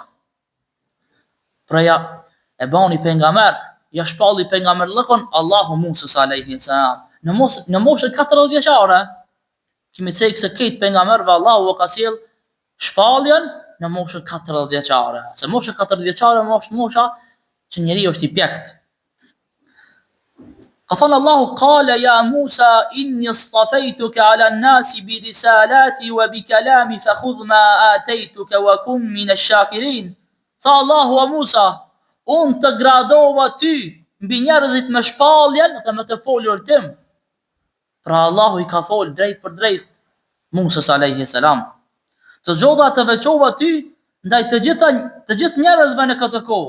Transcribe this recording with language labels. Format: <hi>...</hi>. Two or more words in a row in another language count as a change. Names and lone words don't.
<sq>Pra ja e bani pejgamber, ja shpalli pejgamberllokun Allahu Musës</sq> <ar>عليه السلام.</ar> <sq>Në moshën 40 vjeçare. Kemi thënë se këtë pejgamberve Allahu ka sjell shpalljen në moshën 40 vjeçare. Se mosha 40 vjeçare është mosha që njeriu është i pjekt. Ka thënë Allahu</sq> <ar>قال يا موسى إني اصطفيتك على الناس برسالاتي وبكلامي فخذ ما آتيتك وكن من الشاكرين.</ar> <sq>Tha Allahu o Musa, unë të gradova ty mbi njerëzit me shpalljen dhe me të folur tim. Pra Allahu i ka fol drejt për drejt Musës</sq> <ar>عليه السلام.</ar> <sq>Të zgjodha të veçova ty ndaj të gjithë njerëzve në këtë kohë.</sq>